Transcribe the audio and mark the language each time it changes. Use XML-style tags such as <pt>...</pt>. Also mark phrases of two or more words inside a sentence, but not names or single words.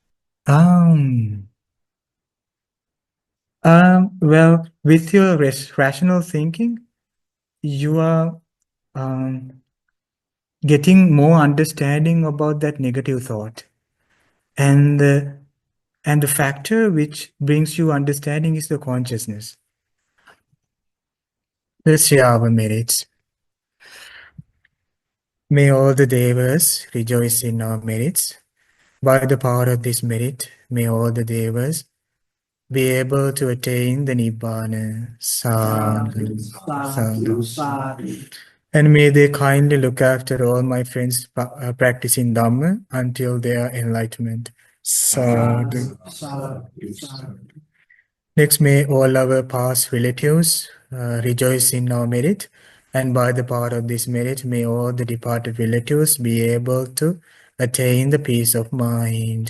<en>Well, with your rational thinking, you are getting more understanding about that negative thought, and the factor which brings you understanding is the consciousness. Let's share our merits. May all the devas rejoice in our merits. By the power of this merit, may all the devas be able to attain the Nibbana.</en> <pi>Sadhu, sadhu, sadhu.</pi> <en>And may they kindly look after all my friends practicing Dhamma until their enlightenment. Sadhu. Next, may all our past relatives rejoice in our merit, and by the power of this merit, may all the departed relatives be able to attain the peace of mind.</en>